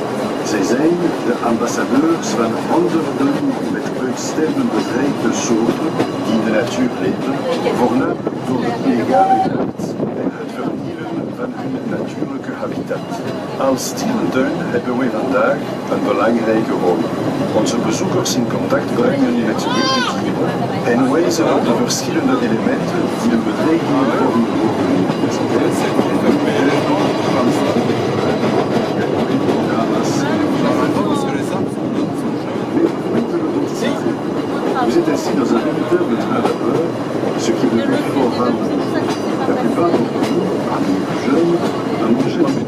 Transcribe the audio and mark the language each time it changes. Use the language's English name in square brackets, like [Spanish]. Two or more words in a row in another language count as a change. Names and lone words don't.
[Dutch] Zij zijn de ambassadeurs van honderden met uitsterven bedreigde soorten die in de natuur leven, voornamelijk door de illegale jacht en het vernielen van hun natuurlijke habitat. Als dierentuin hebben wij vandaag een belangrijke rol. Onze bezoekers in contact brengen met wilde dieren en wijzen op de verschillende elementen die de bedreiging vormen voor de biodiversiteit en de [French] Vous êtes assis dans un véritable train à vapeur, ce qui est devenu fort rare. La plupart d'entre vous, parmi les plus jeunes, n'en ont jamais vu.